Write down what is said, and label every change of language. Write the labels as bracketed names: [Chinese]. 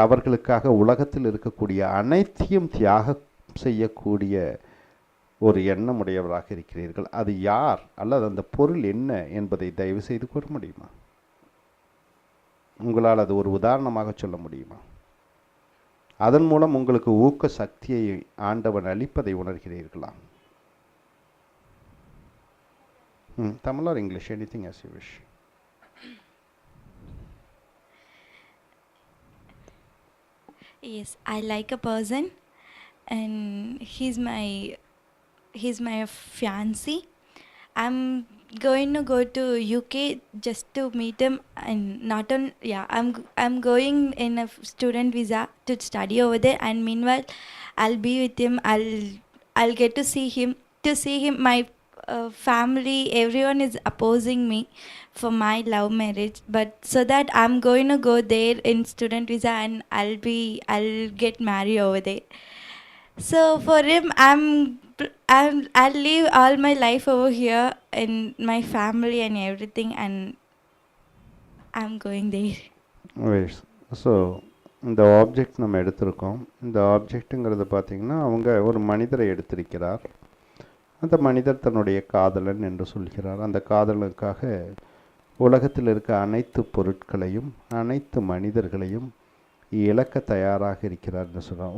[Tamil] அவர்களுக்காக உலகத்தில் இருக்கக்கூடிய அனைத்தையும் தியாகம் செய்யக்கூடிய ஒரு எண்ணமுடையவராக இருக்கிறீர்கள். அது யார் அல்லது அந்த பொருள் என்ன என்பதை தயவு செய்து கூற முடியுமா? உங்களால் அது ஒரு உதாரணமாக சொல்ல முடியுமா? அதன் மூலம் உங்களுக்கு ஊக்க சக்தியை ஆண்டவன் அளிப்பதை உணர்கிறீர்களா? [English] Tamil or English, anything as you wish. Yes, I like a person and he's my fiancé. I'm going to go to UK just to meet him, and not on I'm going in a student visa to study over there, and meanwhile I'll be with him. I'll get to see him. My family, everyone is opposing me for my love marriage, but so that I'm going to go there in student visa, and I'll get married over there. So for him, I'll leave all my life over here and my family and everything, and I'm going there. Wait, so [Tamil] இந்த object நம்ம எடுத்திருக்கோம். இந்த ஆப்ஜெக்ட்டுங்கிறது பார்த்திங்கன்னா அவங்க ஒரு மனிதரை எடுத்திருக்கிறார். அந்த மனிதர் தன்னுடைய காதலன் என்று சொல்கிறார். அந்த காதலனுக்காக உலகத்தில் இருக்க அனைத்து பொருட்களையும் அனைத்து மனிதர்களையும் இழக்க தயாராக இருக்கிறார் என்று சொல்கிறார்.